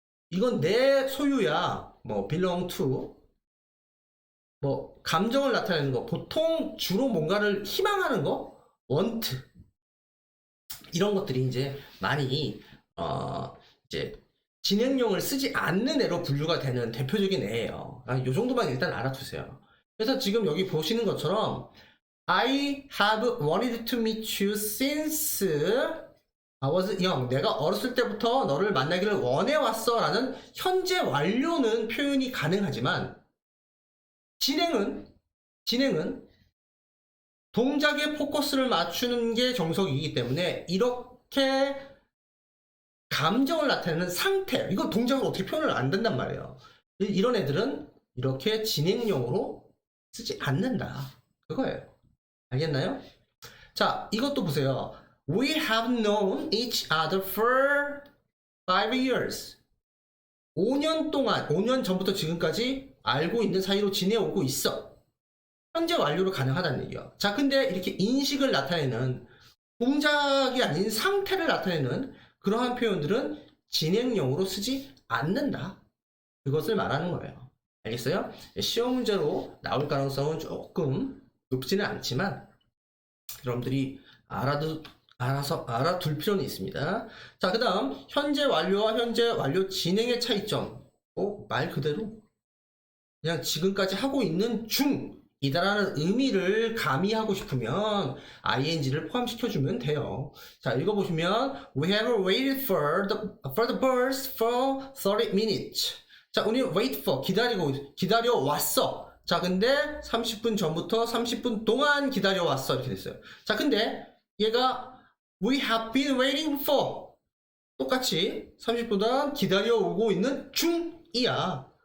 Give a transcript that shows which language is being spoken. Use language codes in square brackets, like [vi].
[ko] 이건 내 소유야. 뭐 belong to. 뭐 감정을 나타내는 거. 보통 주로 뭔가를 희망하는 거. [en] want. [ko] 이런 것들이 이제 많이 이제 진행형을 쓰지 않는 애로 분류가 되는 대표적인 애예요. 이 정도만 일단 알아두세요. 그래서 지금 여기 보시는 것처럼 [en] I have wanted to meet you since I was young. [ko] 내가 어렸을 때부터 너를 만나기를 원해왔어 라는 현재 완료는 표현이 가능하지만 진행은 동작에 포커스를 맞추는 게 정석이기 때문에 이렇게 감정을 나타내는 상태, 이거 동작으로 어떻게 표현을 안 된단 말이에요. 이런 애들은 이렇게 진행형으로 쓰지 않는다. 그거예요. 알겠나요? 자, 이것도 보세요. [en] We have known each other for 5 years. [ko] 5년 동안, 5년 전부터 지금까지 알고 있는 사이로 지내오고 있어. 현재 완료로 가능하다는 얘기야. 자, 근데 이렇게 인식을 나타내는 동작이 아닌 상태를 나타내는 그러한 표현들은 진행형으로 쓰지 않는다. 그것을 말하는 거예요. 알겠어요? 시험 문제로 나올 가능성은 조금 높지는 않지만 여러분들이 알아둘 필요는 있습니다. 자, 그 다음 현재 완료와 현재 완료 진행의 차이점. 말 그대로 그냥 지금까지 하고 있는 중이다라는 의미를 가미하고 싶으면 ing를 포함시켜주면 돼요. [en] 자, [ko] 읽어보시면 [en] We have waited for the bus for 30 minutes. [ko] 자, 우리 wait for 기다려 왔어. 자, 근데 30분 전부터 30분 동안 기다려 왔어 이렇게 됐어요. 자, 근데 얘가 [en] We have been waiting for [ko] 똑같이 30분 동안 기다려 오고 있는 중이야.